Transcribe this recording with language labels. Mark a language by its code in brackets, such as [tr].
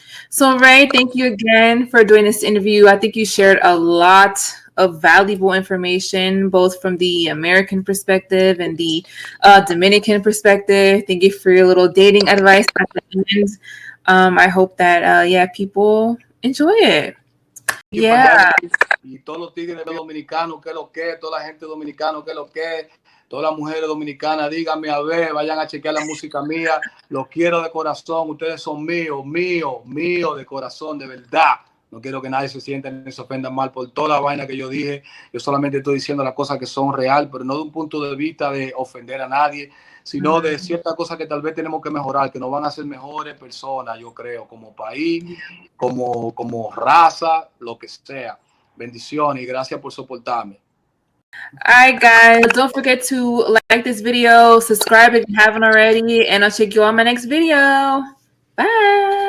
[en] So Rey, thank you again for doing this interview. I think you shared a lot of valuable information, both from the American perspective and the Dominican perspective. Thank you for your little dating advice at the end. I hope that, yeah, people enjoy it. Yeah. [es] Y todos los tigres dominicanos, que lo que, toda la gente dominicana, que lo que, todas las mujeres dominicanas, díganme a ver, vayan a chequear la música mía, los quiero de corazón, ustedes son míos, míos de corazón, de verdad. No quiero que nadie se sienta ni se ofenda mal por toda la vaina que yo dije. Yo solamente estoy diciendo las cosas que son real, pero no de un punto de vista de ofender a nadie, sino de ciertas cosas que tal vez tenemos que mejorar, que nos van a hacer mejores personas, yo creo, como país, como raza, lo que sea. Bendiciones y gracias por soportarme. [en] All right, guys, don't forget to like this video, subscribe if you haven't already, and I'll check you on my next video. Bye.